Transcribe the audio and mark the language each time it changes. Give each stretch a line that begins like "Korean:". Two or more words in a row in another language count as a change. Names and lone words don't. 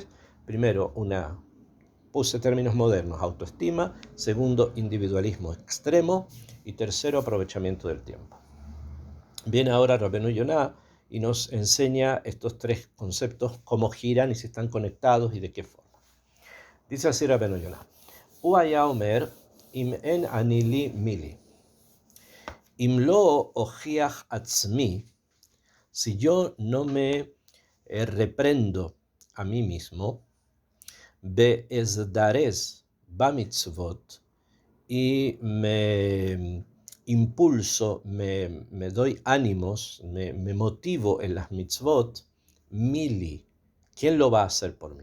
Spanish: Primero, puse términos modernos, autoestima. Segundo, individualismo extremo. Y tercero, aprovechamiento del tiempo. Viene ahora Rabbeinu Yonah y nos enseña estos 3 conceptos, cómo giran y si están conectados y de qué forma. Dice así Rabbeinu Yonah:
Hebrew: הוא היה אומר אם אין אני לי מי לי. אם לא אוכיח עצמי,
Spanish: si yo no me reprendo a mí mismo,
Hebrew: ואזדרז במצוות,
Spanish: y me impulso, me doy ánimos, me motivo en las mitzvot, mili, ¿quién lo va a hacer por mí?